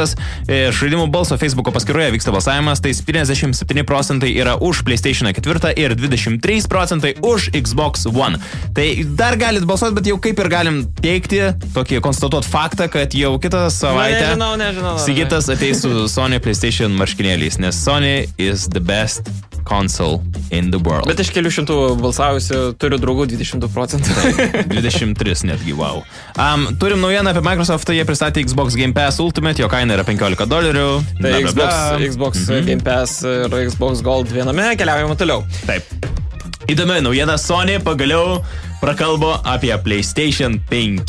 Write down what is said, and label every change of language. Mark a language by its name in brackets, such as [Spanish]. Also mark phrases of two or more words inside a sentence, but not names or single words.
[Lithuanian] Žaidimų balso Facebooko paskyroje vyksta balsavimas, tai 57% yra už PlayStation 4 ir 23% už Xbox One. Tai dar galit balsuoti, bet jau kaip ir galim teikti, tokį konstatuot faktą, kad jau kitą savaitę nežinau. Sigitas ateis su Sony PlayStation marškinėliais, nes [English] Sony is the best console in the world. [Lithuanian] Bet iš kelių šimtų balsavusių turiu draugų 22%. 23 netgi, wow. Turim naujieną apie Microsoftą, jie pristatė Xbox Game Pass Ultimate, jo kaina yra $15. Tai Xbox Game Pass ir Xbox Gold viename, keliaujame toliau. Taip. Įdomi naujiena, Sony pagaliau prakalbo apie PlayStation 5.